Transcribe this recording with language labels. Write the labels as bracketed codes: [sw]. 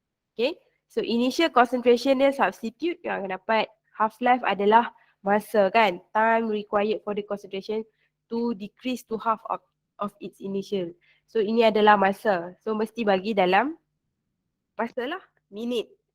[ms] Okay, so initial concentration dia substitute yang akan dapat half-life adalah masa kan. [en] Time required for the concentration to decrease to half of its initial. [ms] So ini adalah masa. So mesti bagi dalam masa lah, minit.